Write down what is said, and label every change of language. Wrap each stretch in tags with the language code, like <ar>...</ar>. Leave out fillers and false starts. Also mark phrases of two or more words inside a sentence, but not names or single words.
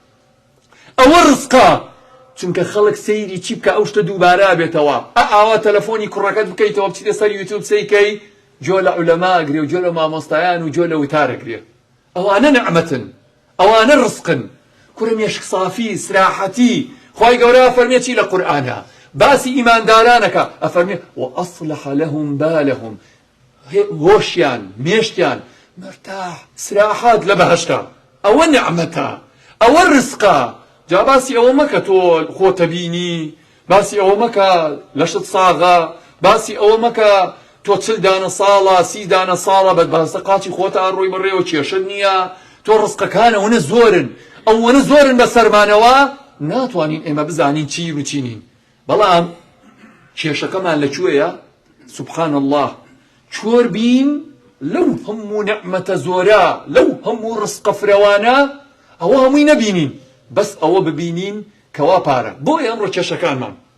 <ckb>ئەوە ڕزقە چونکە خەڵک سەیری چی بکە ئەو شتە دووبارە بێتەوە ئاوا تەلەفۆنی کوڕەکەت بکەیتەوە بچیتە سەر یوتیوب سەیکەی جۆ لە عولەما ئەگرێ و جۆ لە مامۆستایان و جۆ لە وتارەگرێ ئەوانە نعمەتن ئەوانە ڕزقن کورە مێشک صافی سراحەتی خوای گەورە ئەفەرمێ چی لە قورئانە باسی ئیماندارانەکە ئەفەرمێ</ckb> <ar>وأصلح لهم بالهم</ar> <ckb>هۆشیان مێشتیان مرتاح سراحەت لە بەهەشتا ئەوە نعمەتە ئەوە ڕزقە جا باسی ئەوە مەکە تۆ خۆتە بینی باسی ئەوە مەکە لەشت ساغە باسی ئەوە مەکە تۆ 40 دانە ساڵە 30 دانە ساڵە بەدباستە قاچی خۆتە ڕووی بڕێەوە کێشت نییە تۆ ڕزقەکانە ئەوەنە زۆرن ئەوەنە زۆرن بە سەرمانەوە ناتوانین ئێمە بزانین چی و چینین بەڵام کێشەکەمان لەکوێیە</ckb> <ar>سبحان الله</ar> <ckb>چۆر بین لەو هەموو نعمەتە زۆرە لەو هەموو ڕزقە فرەوانە ئەوە هەمووی نەبینین بەس ئەوە ببینین کەوا پارە بۆ ئەمڕۆ کێشەکانمان</ckb>